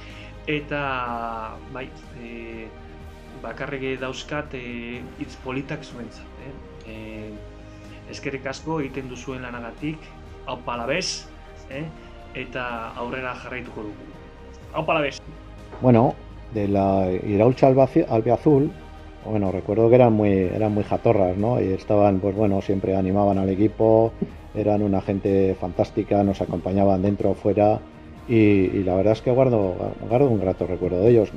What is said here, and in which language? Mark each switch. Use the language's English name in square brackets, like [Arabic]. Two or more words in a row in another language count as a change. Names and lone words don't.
[Basque] Eta bai, bakarrik dauzkat hitz politak zuentzat. Eskerrik asko egiten duzuen lanagatik, aupa alabez, eta aurrera jarraituko dugu. Aupa alabez! [Spanish] Bueno, de la Iraultza Albiazul, bueno, recuerdo que eran muy jatorras, ¿no? Y estaban, pues bueno, siempre animaban al equipo, eran una gente fantástica, nos acompañaban dentro o fuera, y la verdad es que guardo un grato recuerdo de ellos.